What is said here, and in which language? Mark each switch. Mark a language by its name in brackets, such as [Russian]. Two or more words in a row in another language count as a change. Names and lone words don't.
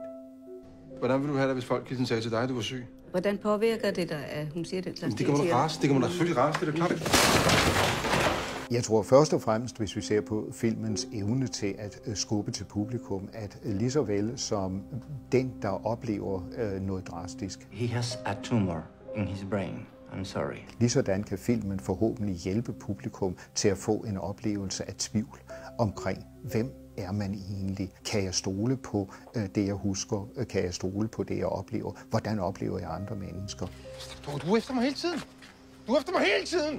[Danish] Hvordan vil du have det, hvis folk ligesom sagde til dig, at du var syg? Hvordan påvirker det dig, at hun siger det? Det kommer da rase. Det kommer da selvfølgelig rase, det er da klart. Jeg tror først og fremmest, hvis vi ser på filmens evne til at skubbe til publikum, at lige så vel som den, der oplever noget drastisk. [English] He has a tumor in his brain. I'm sorry. [Danish] Ligesådan kan filmen forhåbentlig hjælpe publikum til at få en oplevelse af tvivl omkring, hvem er man egentlig? Kan jeg stole på det, jeg husker? Kan jeg stole på det, jeg oplever? Hvordan oplever jeg andre mennesker? Du er efter mig hele tiden. Du er efter mig hele tiden.